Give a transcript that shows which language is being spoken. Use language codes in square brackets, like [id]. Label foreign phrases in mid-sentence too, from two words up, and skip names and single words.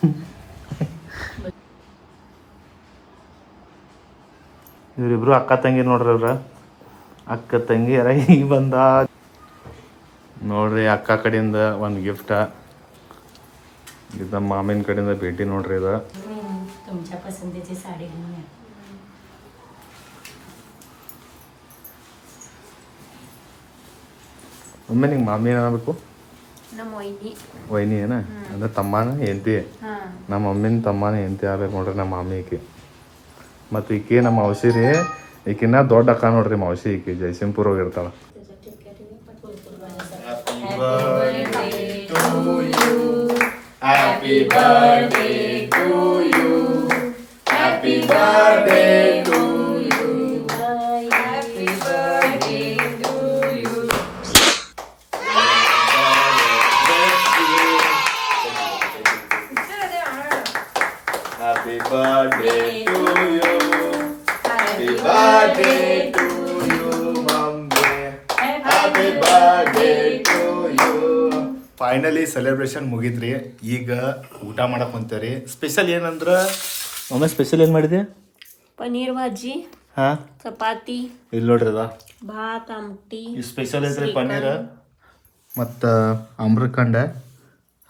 [kn] ಇವರಿಬ್ರು ಅಕ್ಕ ತಂಗಿ ನೋಡ್ರಿ. ಅವ್ರ ಅಕ್ಕ ತಂಗಿ ಯಾರ ಈಗ ಬಂದ ನೋಡ್ರಿ. ಅಕ್ಕ ಕಡೆಯಿಂದ ಒಂದು ಗಿಫ್ಟ, ಇದು ಮಾಮಿನ ಕಡೆಯಿಂದ ಭೇಟಿ ನೋಡ್ರಿ. ಇದು [mr] तुमच्या पसंतीची साडी घेऊन या. [kn] ಒಮ್ಮೆ ನಿಂಗೆ ಮಾಮಿ ಏನಾಗಬೇಕು? ನಮ್ಮ ವೈನಿ. ವೈನಿ ಏನ ಅಂದ್ರೆ ತಮ್ಮನ ಹೆಂಡತಿ. ಹಾ ನಮ್ಮ ಮಮ್ಮಿನ ತಮ್ಮನ ಹೆಂಡತಿ ಆಗ್ಬೇಕು ನೋಡ್ರಿ ನಮ್ಮ ಮಾಮಿ ಈಕಿ. ಮತ್ತು ಈಕಿ ನಮ್ಮ ಔಷಿ ರೀ. ಈಕಿನ್ನ ದೊಡ್ಡ ಅಕ್ಕ ನೋಡ್ರಿ ಮೌಸಿ. ಈಕಿ ಜಯಸಿಂಗ್ಪುರ ಹೋಗಿರ್ತಾಳ. [en] Happy birthday to you. Happy birthday to you. Happy birthday to you. Happy birthday to you. Happy birthday to you, Mummy. Happy birthday to you. finally celebration [kn] ಮುಗಿದ್ರಿ. ಈಗ ಊಟ ಮಾಡಕ್ಕೆ ಕುಂತೇವ್ರಿ. ಸ್ಪೆಷಲ್ ಏನಂದ್ರೆ ಒಮ್ಮೆ ಸ್ಪೆಷಲ್ ಏನು ಮಾಡಿದೆ? ಪನ್ನೀರ್ ಭಾಜಿ, ಹಾಂ ಚಪಾತಿ, ಇಲ್ಲಿ ನೋಡ್ರಿ ಅದ ಭಾತ್, ಆಮಟಿ. ಈ ಸ್ಪೆಷಲ್ ಐತ್ರಿ ಪನ್ನೀರ್ ಮತ್ತು ಅಮ್ರಖಂಡ